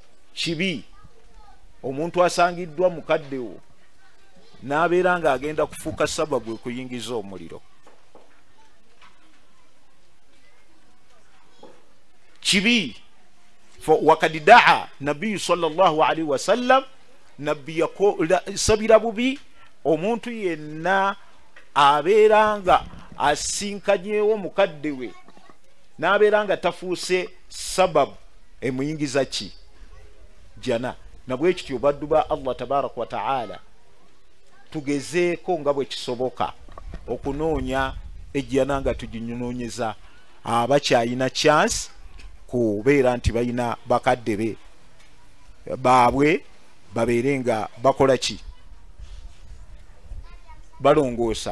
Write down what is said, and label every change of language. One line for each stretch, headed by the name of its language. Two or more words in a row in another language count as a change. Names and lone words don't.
Ganda: kibi omuntu asangiddwa mukaddewo n'abeera nga agenda kufuuka sababu ekuyingiza omuliro. Kibi.
Arabic: Wakad daa nabbiyu sallallahu alaihi wasallam,
Ganda: nabbi sabira bubi omuntu yenna abeera nga asinkanyewo mukadde we n'abeera nga tafuuse sababu emuyingiza ki jana. Nabwe kityo baddu ba Allah
Arabic: tabaraka wa taala
Ganda: tugezeeko nga bwe kisoboka okunoonya ejjana nga tuginyonyeza abakyayina chance kubeera nti balina bakadde be baabwe babeere nga bakola ki balongoosa.